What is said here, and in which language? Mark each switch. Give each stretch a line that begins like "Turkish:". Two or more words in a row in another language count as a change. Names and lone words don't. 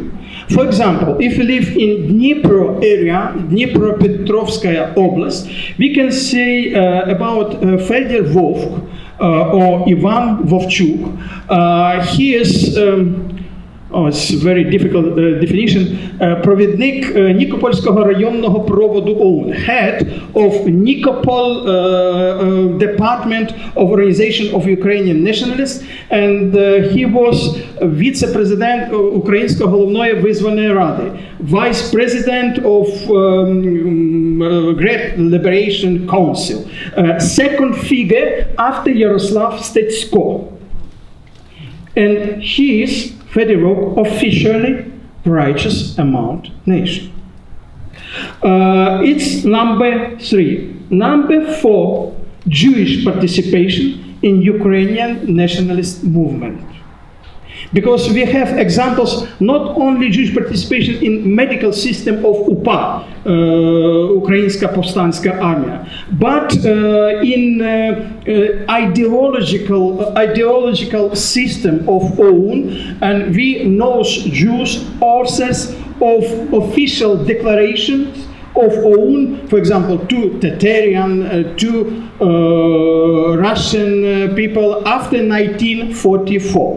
English: For example, if you live in Dnipro area, Dnipropetrovskaya Oblast, we can say about Fedor Vovk or Ivan Vovchuk. He is it's a very difficult definition.
Ukrainian: Провідник Нікопольського районного проводу ОУН,
English: head of Nikopol Department of Organization of Ukrainian Nationalists, and he was vice-president
Ukrainian: Української головної визвольної ради,
English: vice president of Great Liberation Council, second figure after Yaroslav Stetsko, and he is Fedorov officially righteous among nations. It's number 3. Number 4, Jewish participation in Ukrainian nationalist movement. Because we have examples not only Jewish participation in medical system of UPA, Українська повстанська армія, but in ideological system of OUN, and we know Jews authors of official declarations of OUN, for example, to Tatarian, to Russian people after 1944.